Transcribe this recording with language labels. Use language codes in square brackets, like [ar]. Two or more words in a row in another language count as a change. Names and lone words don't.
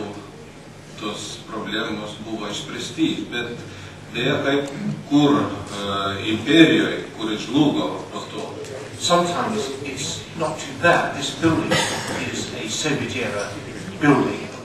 [lt] Tos problemos buvo išspręsti, bet dėja kaip kur imperijoje, kuri žlugo po to. [en] Sometimes it's not too bad. This building is a Soviet era building.